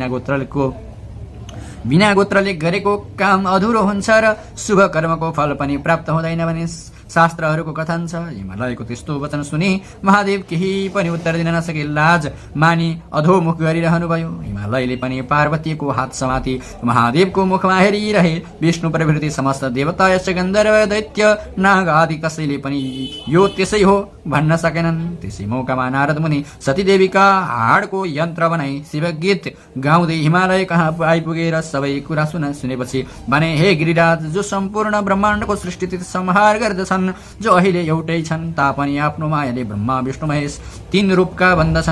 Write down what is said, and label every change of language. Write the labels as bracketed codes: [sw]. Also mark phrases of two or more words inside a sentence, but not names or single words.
[ne] बिना गोत्रले गरेको काम अधुरो हुन्छ र शुभ कर्मको फल पनि प्राप्त हुँदैन भने शास्त्रहरूको कथन छ। हिमालयको त्यस्तो वचन सुनि महादेव केही पनि उत्तर दिन नसके लाज मानी अधोमुख गरिरहनु भयो। हिमालयले पनि पार्वतीको हात समाती महादेवको मुखमा हेरिरहे। विष्णु प्रभृति समस्त देवता, यक्ष गन्धर्व दैत्य नाग आदि कसैले पनि यो त्यसै हो भन्न सकेनन्। त्यसै मौकामा नारद मुनि सतीदेवीका हाडको यन्त्र बनाई शिवगीत गाउँदै हिमालय कहाँ आइपुगेर सबै कुरा सुनेपछि भने, हे गिरिराज, जो सम्पूर्ण ब्रह्माण्डको सृष्टि संहार गर्दछन्, जो अहिले एउटै छन् तापनि आफ्नो मायाले ब्रह्मा विष्णु महेश तीन रूपका भन्दछन्।